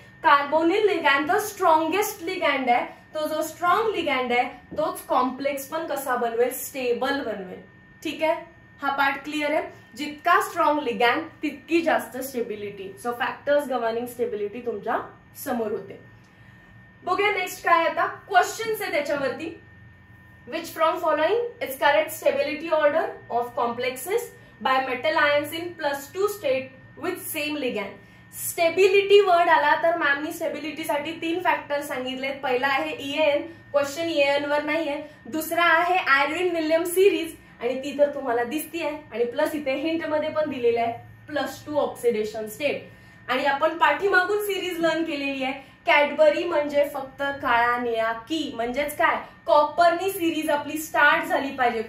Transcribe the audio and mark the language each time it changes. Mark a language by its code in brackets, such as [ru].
[mr] Carbonyl ligand the strongest ligand आहे. तो जो स्ट्रॉंग लिगॅंड आहे तोच कॉम्प्लेक्स पण कसा बनवेल, स्टेबल बनवेल. ठीक आहे, हा पार्ट क्लिअर आहे. जितका स्ट्रॉंग लिगॅंड तितकी जास्त stability. So factors governing stability तुमच्या समोर होते. बघूया नेक्स्ट काय आता क्वेश्चन्स आहे त्याच्यावरती. [en] Which from following is correct stability order of complexes by metal ions in +2 state with same ligand. [mr] Stability word आला तर मॅमनी स्टेबिलिटी साठी 3 फॅक्टर सांगितलेत. पहिला आहे EN, क्वेश्चन EN वर नाहीये. दुसरा आहे आयर्विन विल्यम्स सिरीज आणि ती तर तुम्हाला दिसतीये आणि प्लस इथे हिंट मध्ये पण दिलेलं आहे +2 ऑक्सिडेशन स्टेट. आणि आपण पाठीमागून सिरीज लर्न केलेली आहे. कॅडबरी म्हणजे फक्त काळा निळा की, म्हणजेच काय, कॉपरनी सिरीज आपली स्टार्ट झाली पाहिजे.